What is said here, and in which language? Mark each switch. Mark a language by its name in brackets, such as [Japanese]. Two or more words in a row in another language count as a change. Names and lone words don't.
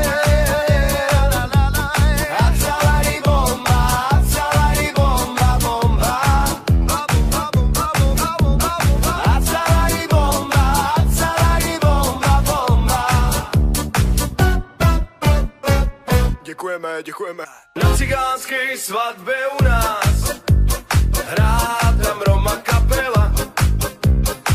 [Romany] A celari bomba, bomba. A celari bomba, bomba. [Czech] Děkujeme. [Slovak] Na cigánskej svadbe u nás hrá tam Roma kapela.